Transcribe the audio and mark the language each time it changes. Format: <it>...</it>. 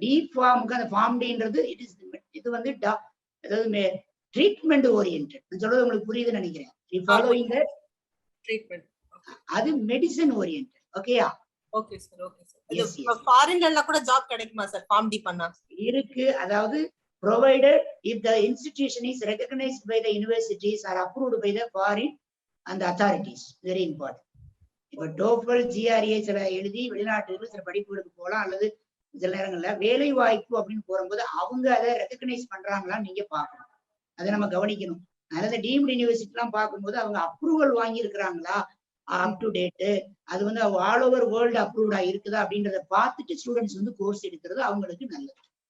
<ta>D ஃபார்முக்கு அந்த form டின்றது இது வந்து அதாவது ட்ரீட்மெண்ட் ஓரியன்ட். நான் சொல்றது உங்களுக்கு புரியுதுன்னு நினைக்கிறேன்.</ta> <en>following the treatment,</en> <ta>அது மெடிசன் ஓரியன்ட். ஓகேயா? Okay sir, okay sir. இது ஃபாரின்ல கூட ஜாப் கிடைக்குமா சார் ஃபார்ம் டி பண்ணா? இருக்கு.</ta> <en>அதாவது provided if the institution is recognized by the universities or approved by the foreign and the authorities, very important.</en> <ta>இப்ப டோஃபல் GRE சில எழுதி வெளிநாட்டுக்கு சில படிப்புகளுக்கு போகலாம், அல்லது சில நேரங்கள்ல வேலை வாய்ப்பு அப்படின்னு போகும்போது அவங்க அதை ரெகக்னைஸ் பண்றாங்களான்னு நீங்க பார்க்கணும், அதை நம்ம கவனிக்கணும். அதனால டீம்டு யூனிவர்சிட்டி எல்லாம் பார்க்கும்போது அவங்க அப்ரூவல் வாங்கி இருக்கிறாங்களா, அப் டு டேட், அது வந்து</ta> <en>all over world</en> <ta>அப்ரூவ்டா இருக்குதா அப்படின்றத பார்த்துட்டு ஸ்டூடெண்ட்ஸ் வந்து கோர்ஸ் எடுக்கிறது அவங்களுக்கு நல்லது.</ta>